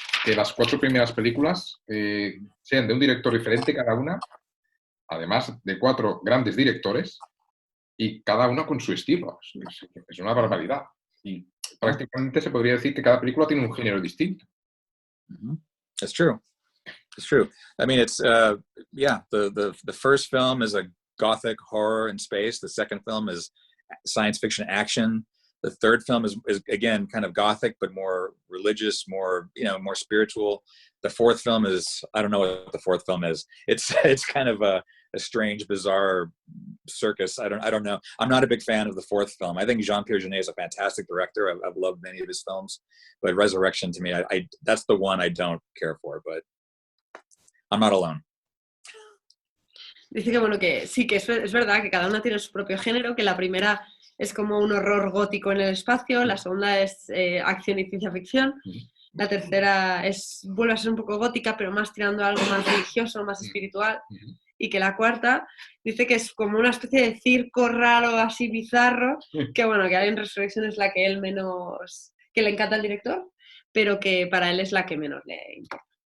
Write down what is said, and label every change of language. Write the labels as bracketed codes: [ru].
[es] que las 4 primeras películas sean de un director diferente cada una, además de 4 grandes directores, y cada uno con su estilo. Es una barbaridad. Y prácticamente se podría decir que cada película tiene un género distinto. [en] That's true. It's true. I mean, it's yeah. The first film is a gothic horror in space. The second film is science fiction action. The third film is again kind of gothic, but more religious, more more spiritual. The fourth film is, I don't know what the fourth film is. It's kind of a strange, bizarre circus. I don't know. I'm not a big fan of the fourth film. I think Jean-Pierre Jeunet is a fantastic director. I've loved many of his films, but Resurrection to me, I that's the one I don't care for. But I'm not alone. [es] Dice que bueno, que sí, que es verdad que cada una tiene su propio género, que la primera es como un horror gótico en el espacio, la segunda es acción y ciencia ficción, la tercera vuelve a ser un poco gótica, pero más tirando a algo más religioso, más espiritual, y que la cuarta dice que es como una especie de circo raro, así bizarro, que bueno, que Alien Resurrection es la que él menos, que le encanta al director, pero que para él es la que menos le importa.